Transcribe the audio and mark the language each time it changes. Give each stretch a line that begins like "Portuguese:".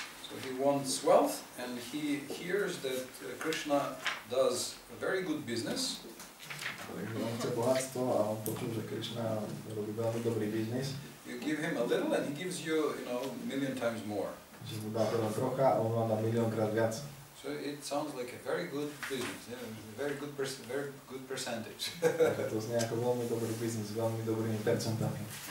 English: So he wants wealth and he hears that Krishna does a very good business.
Slovak: Takže on chce bohatstvo a on počul, že Krišna robí veľmi dobrý biznis.
English: You give him a little and he gives you, a million times more.
Slovak: Že mu dáte len trocha a on vám dá miliónkrát viac.
English: So it sounds like a very good business, very good percentage.
Slovak: Takže to znie ako veľmi dobrý biznis, veľmi dobrými percentami.